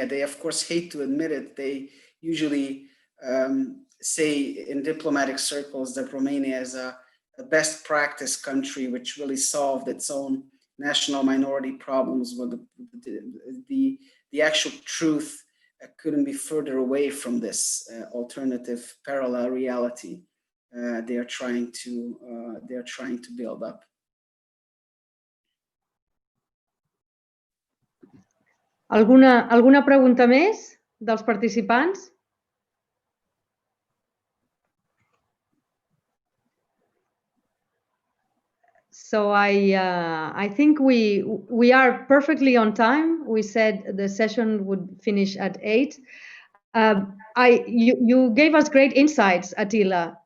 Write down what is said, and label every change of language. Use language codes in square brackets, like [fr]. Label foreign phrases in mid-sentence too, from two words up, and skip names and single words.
[en] They, of course, hate to admit it. They usually say in diplomatic circles that Romania is a best practice country, which really solved its own national minority problems. But the actual truth couldn't be further away from this alternative parallel reality they are trying to build up. [ca] Alguna pregunta més dels participants? [en] So I think we are perfectly on time. We said the session would finish at 8. You gave us great insights, Attila.